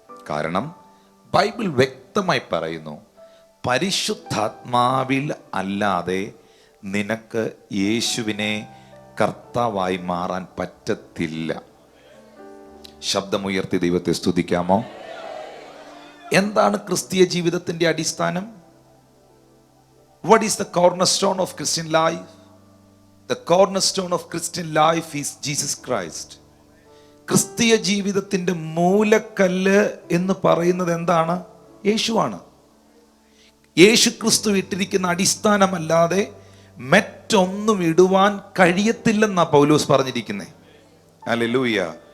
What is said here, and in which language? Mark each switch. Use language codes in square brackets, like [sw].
[ml] കാരണം ബൈബിൾ വ്യക്തമായി പറയുന്നു, പരിശുദ്ധാത്മാവിൽ അല്ലാതെ നിനക്ക് യേശുവിനെ കർത്താവായി മാറാൻ പറ്റത്തില്ല. ശബ്ദമുയർത്തി ദൈവത്തെ സ്തുതിക്കാമോ? എന്താണ് ക്രിസ്തീയ ജീവിതത്തിന്റെ അടിസ്ഥാനം? [en] What is the cornerstone of Christian life? The cornerstone of Christian life is Jesus Christ. [ml] ക്രിസ്തീയ ജീവിതത്തിന്റെ മൂലക്കല്ല് എന്ന് പറയുന്നത് എന്താണ്? യേശുവാണ്. യേശു ക്രിസ്തു ഇട്ടിരിക്കുന്ന അടിസ്ഥാനമല്ലാതെ മറ്റൊന്നും ഇടുവാൻ കഴിയത്തില്ലെന്നാ പൗലോസ് പറഞ്ഞിരിക്കുന്നത്. ഹല്ലേലൂയ.